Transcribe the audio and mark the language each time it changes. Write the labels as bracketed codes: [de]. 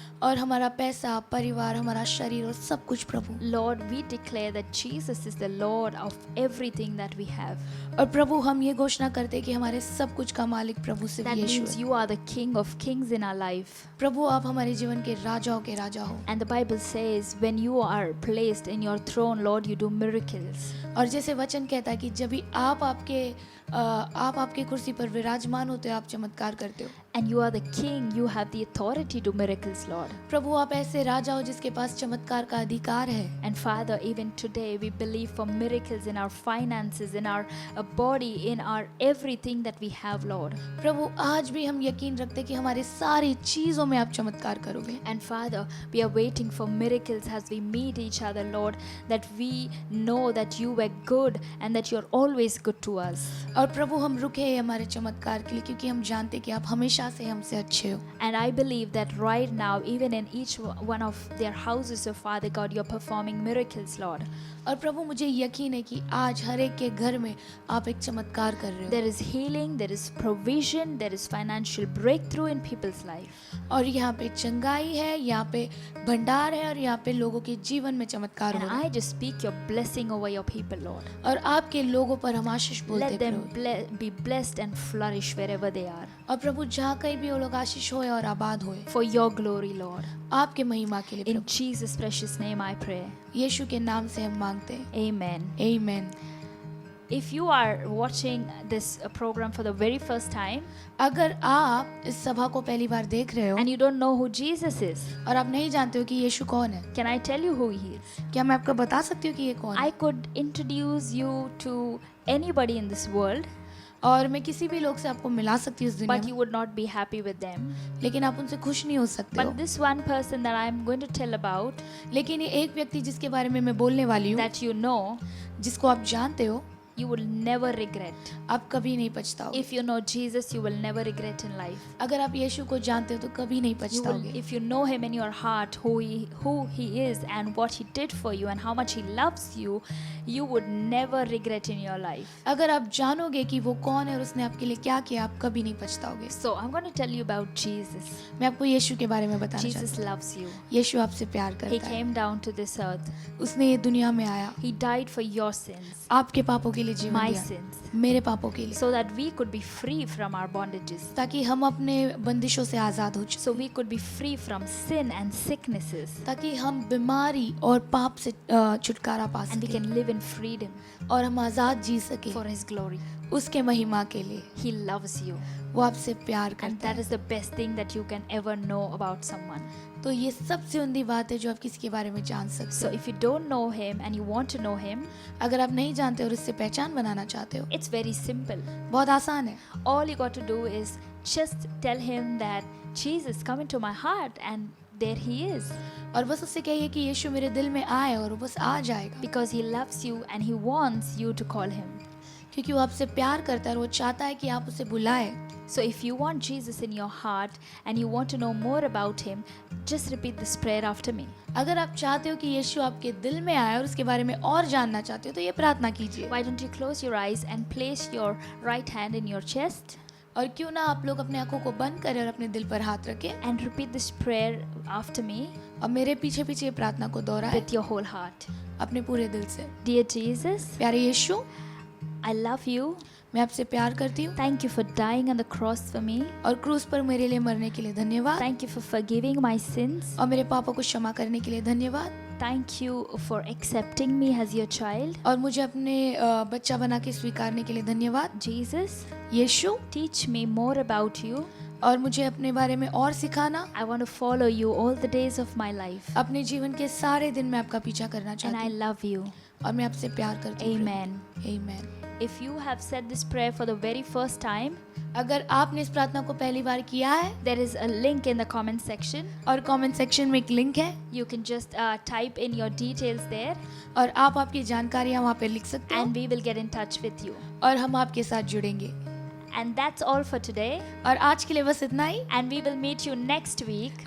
[hi] और हमारा पैसा, परिवार, हमारा शरीर और सब कुछ प्रभु. [en] Lord, we declare that Jesus is the Lord of everything that we have. [hi] और प्रभु हम ये घोषणा करते हैं कि हमारे सब कुछ का मालिक प्रभु सिर्फ [en] That [hi] यीशु [en] means [hi] है. [en] you are the King of kings in our life. [hi] प्रभु आप हमारे जीवन के राजाओं के राजा हो. [en] And the Bible says, when you are placed in your throne, Lord, you do miracles. [hi] और जैसे वचन कहता है कि जब भी आप आपके कुर्सी पर विराजमान होते हो, आप चमत्कार करते हो. [en] And you are the King, you have the authority to miracles, Lord. [hi] प्रभु आप ऐसे राजा हो जिसके पास चमत्कार का अधिकार है. [en] And Father, even today we believe for miracles in our finances, in our body, in our everything that we have, Lord. [hi] प्रभु आज भी हम यकीन रखते हैं कि हमारे सारी चीजों में आप चमत्कार करोगे. [en] And Father, we are waiting for miracles as we meet each other, Lord, that we know that you were good and that you're always good to us. [hi] और प्रभु हम रुके हैं हमारे चमत्कार के लिए क्योंकि हम जानते हैं कि आप हमेशा से हमसे अच्छे हो. [en] And I believe that right now, even in each one of their houses, oh Father God, you're performing miracles, Lord. [hi] और प्रभु मुझे यकीन है कि आज हर एक के घर में आप एक चमत्कार कर रहे हो. [en] There is healing, there is provision, there is financial breakthrough in people's life. [hi] और यहाँ पे चंगाई है, यहाँ पे भंडार है और यहाँ पे लोगों के जीवन में चमत्कार [en] And [hi] हो रहा है. [en] I just speak your blessing over your people, Lord. [hi] और आपके लोगों पर हम आशीष बोलते [en] Let them [hi] Prabhu. [en] be blessed and flourish wherever they are. [hi] और प्रभु जहाँ कहीं भी वो लोग आशीष होए और आबाद होए, [en] For your glory, Lord. [hi] आपके महिमा के लिए [en] In [hi] Prabhu. [en] Jesus' precious name I pray. [hi] यीशु के नाम से हम मांगते हैं. [en] Amen. [hi] आमीन. [en] If you are watching this program for the very first time [hi] अगर आप इस सभा को पहली बार देख रहे हो [en] and you don't know who Jesus is, [hi] और आप नहीं जानते हो कि यीशु कौन है, [en] can I tell you who he is? [hi] क्या मैं आपको बता सकती हूँ कि ये कौन है? [en] I could introduce you to anybody in this world, [hi] और मैं किसी भी लोग से आपको मिला सकती हूँ इस दुनिया [en] but [hi] में, [en] you would not be happy with them. [hi] लेकिन आप उनसे खुश नहीं हो सकते हो. [en] But this one person that I am going to tell about, [hi] लेकिन ये एक व्यक्ति जिसके बारे में मैं बोलने वाली हूँ, [en] that you know, [hi] जिसको आप जानते हो, [en] you will never regret. [hi] आप कभी नहीं पछताओगे. [en] If you know Jesus, you will never regret in life. [hi] अगर आप यीशु को जानते हो तो कभी नहीं [en] You will, [hi] पछताओगे. [en] if you know him in your heart, who he is and what he did for you and how much he loves you, you would never regret in your life. [hi] अगर आप जानोगे कि वो कौन है और उसने आपके लिए क्या किया, आप कभी नहीं पछताओगे. [en] So I'm going to tell you about Jesus. [hi] मैं आपको यीशु के बारे में बताना चाहती [en] Jesus loves you. [hi] हूँ. यीशु आपसे प्यार [en] He [hi] करता है. [en] came down to this earth. [hi] उसने ये दुनिया में आया, [en] He died for your sins, [hi] आपके पापों के लिए जीवन [en] my [hi] दिया, [en] sins, [hi] मेरे पापों के लिए, [en] so that we could be free from our bondages. [hi] ताकि हम अपने बंदिशों से आजाद हो जाएं, [en] So we could be free from sin and sicknesses, [hi] ताकि हम बीमारी और पाप से छुटकारा पा [en] and we [hi] सकें [en] can live in freedom [hi] और हम आजाद जी सके [en] for his glory. [hi] उसके महिमा के लिए. [en] He loves you, [hi] वो आपसे प्यार [en] and [hi] करता [en] that [hi] है. [en] is the best thing that you can ever know about someone. [hi] तो ये सबसे उम्दी बात है जो आप किसी के बारे में जान सकते [en] So [hi] हो. [en] if you don't know him and you want to know him, [hi] अगर आप नहीं जानते और इससे पहचान बनाना चाहते हो, [en] it's very simple. [hi] बहुत आसान है. [en] All you got to do is just tell him that Jesus, come into my heart and there he is. [hi] और बस उससे कहिए कि यीशु मेरे दिल में आए, और वो बस आ जाएगा, [en] Because he loves you and he wants you to call him. [hi] क्योंकि वो आपसे प्यार करता है और वो चाहता है कि आप उसे बुलाएं. [en] So if you want Jesus in your heart and you want to know more about him, just repeat this prayer after me. [hi] अगर आप चाहते हो कि यीशु आपके दिल में आए और उसके बारे में और जानना चाहते हो तो ये प्रार्थना कीजिए. [en] Why don't you close your eyes and place your right hand in your chest [hi] और क्यों ना आप लोग अपने आंखों को बंद करें और अपने दिल पर हाथ रखें [en] and repeat this prayer after me [hi] और मेरे पीछे पीछे ये प्रार्थना को दोहराएं [en] with your whole heart. [hi] अपने पूरे दिल से. [en] Dear Jesus, [hi] प्यारे यीशु, [en] I love you. [hi] मैं आपसे प्यार करती हूँ [en] Thank you for dying on the cross for me. [hi] और क्रूस पर मेरे लिए मरने के लिए धन्यवाद, [en] Thank you for forgiving my sins. [hi] और मेरे पापों को क्षमा करने के लिए धन्यवाद, [en] Thank you for accepting me as your child. [hi] और मुझे अपने बच्चा बना के स्वीकारने के लिए धन्यवाद. [en] Jesus, [hi] Yeshu, [en] teach me more about you. [hi] और मुझे अपने बारे में और सिखाना. [en] I want to follow you all the days of my life. [hi] अपने जीवन के सारे दिन मैं आपका पीछा करना [en] And [hi] चाहती [en] I [hi] हूँ [en] love you. [hi] और मैं आपसे प्यार करती हूँ. [en] Amen. Amen. If you have said this prayer for the very first time, [hi] अगर आपने इस प्रार्थना को पहली बार किया है [en] there is a link in the comment section. [hi] और कमेंट सेक्शन में एक लिंक है [en] You can just type in your details there [hi] और आप आपकी जानकारियाँ वहाँ पे लिख सकते हो [en] and we will get in touch with you. [hi] और हम आपके साथ जुड़ेंगे. [en] And that's all for today. [hi] और आज के लिए बस इतना ही, [en] And we will meet you next week.